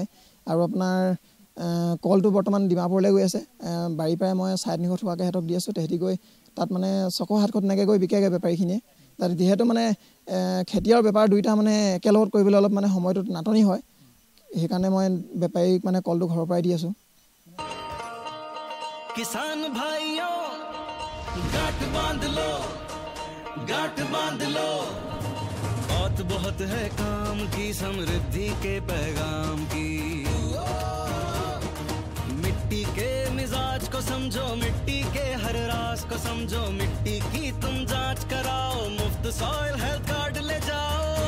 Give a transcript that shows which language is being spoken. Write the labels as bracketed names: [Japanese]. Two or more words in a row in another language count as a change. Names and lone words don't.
[Assamese] আৰু আপোনাৰ কলটো বৰ্তমান ডিমাপুৰলৈ গৈ আছে। বাৰীৰ পৰাই মই 350 টকাকৈ সিহঁতক দি আছোঁ। তেহেঁতি গৈ তাত মানে 600-700 তেনেকৈ গৈ বিকেগৈ বেপাৰীখিনিয়ে। তাত যিহেতু মানে খেতি আৰু বেপাৰ দুয়োটা মানে একেলগত কৰিবলৈ অলপ মানে সময়টো নাটনি হয়, সেইকাৰণে মই বেপাৰীক মানে কলটো ঘৰৰ পৰাই দি আছোঁ। [Hindi] किसान भाइयों गांठ बांध लो, गांठ बांध लो, बहुत है काम की, समृद्धि के पैगाम की। मिट्टी के मिजाज को समझो, मिट्टी के हर राज को समझो, मिट्टी की तुम जांच कराओ, मुफ्त सॉइल हेल्थ कार्ड ले जाओ।